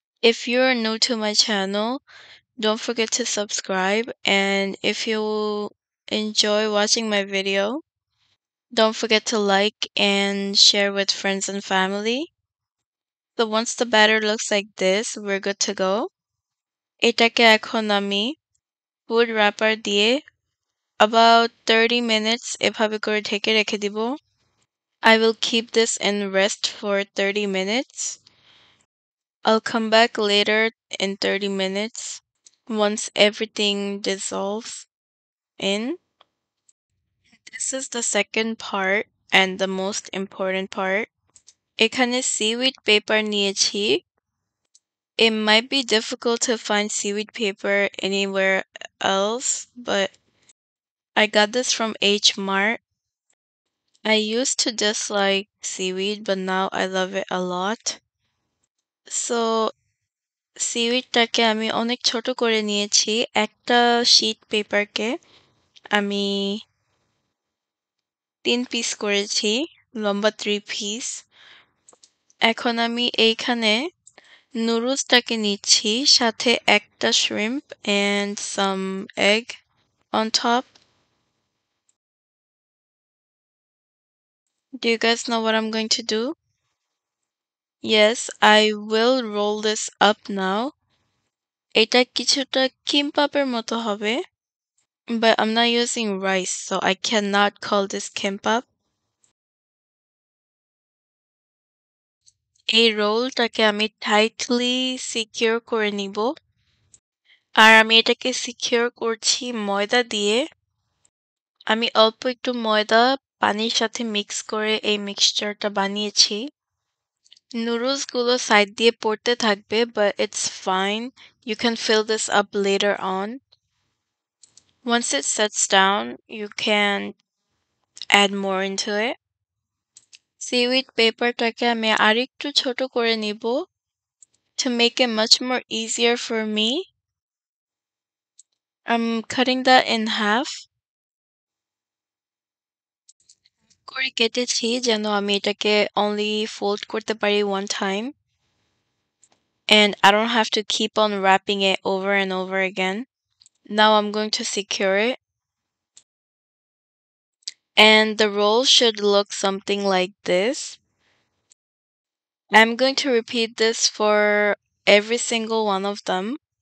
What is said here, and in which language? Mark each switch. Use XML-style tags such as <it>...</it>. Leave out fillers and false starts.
<en>If you're new to my channel, don't forget to subscribe, and if you enjoy watching my video, don't forget to like and share with friends and family. So once the batter looks like this, we're good to go.</en> <bn>এটাকে এখন আমি food wrapper দিয়ে about 30 minutes এভাবে করে ঢেকে রেখে দিব।</bn> <en>I will keep this in rest for 30 minutes. I'll come back later in 30 minutes once everything dissolves in. This is the second part and the most important part.</en> <bn>এখানে seaweed paper নিয়েছি।</bn> <en>It might be difficult to find seaweed paper anywhere else, but I got this from H Mart. I used to dislike seaweed, but now I love it a lot.</en> <bn>So সিউইডটাকে আমি অনেক ছোট করে নিয়েছি। একটা sheet পেপারকে আমি ৩ piece করেছি, লম্বা 3 piece. এখন আমি এইখানে নুডলসটাকে নিচ্ছি, সাথে একটা</bn> <en>shrimp and some egg on top. Do you guys know what I'm going to do? Yes, I will roll this up now.</en> <bn>এটা কিছুটা কিম্পাপের মতো হবে,</bn> <en>but I'm not using rice, so I cannot call this kimbap.</en> <bn>এই রোলটাকে আমি tightly secure করে নিব। আর আমি এটাকে secure করছি ময়দা দিয়ে। আমি অল্প একটু ময়দা পানির সাথে মিক্স করে এই মিক্সচারটা বানিয়েছি। নুডলস গুলো সাইড দিয়ে পড়তে থাকবে,</bn> <en>but it's fine. You can fill this up later on. Once it sets down, you can add more into it.</en> <bn>Seaweed পেপারটাকে আমি আরেকটু ছোট করে নিব</bn> <en>to make it much more easier for me. I'm cutting that in half.</en> <bn>করে কেটেছি যেন আমি এটাকে only fold করতে পারি one time.</bn> <en>And I don't have to keep on wrapping it over and over again. Now I'm going to secure it. And the roll should look something like this. I'm going to repeat this for every single one of them.</en>